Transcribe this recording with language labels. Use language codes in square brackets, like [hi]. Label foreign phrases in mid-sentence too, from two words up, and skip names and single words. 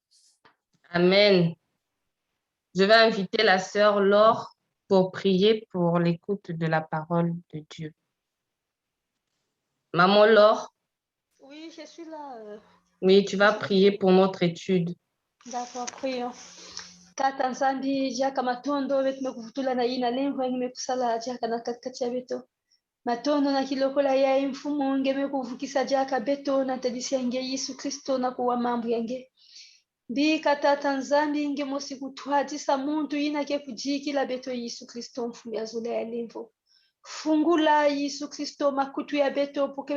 [fr] Je vais inviter la sœur Laure pour prier pour l'écoute de la parole de Dieu. Maman Laure, Oui, je suis là. oui, tu vas prier pour notre étude. D'accord, prions. [ktu] Tata nzambi jaka matondo wetu mekuvutula na ina lengo yangi mekusala jaka na katikati ya beto matondo na kilokola ya mfumo nge mekuvukisa jaka beto na tadisi yange Yesu Kristo na kuwa mambo yange mbika tata nzambi nge mosi kutwatisa muntu ina ke kujikila beto Yesu Kristo mfumo ya zule ya lemvo fungula Yesu Kristo makutu ya beto poke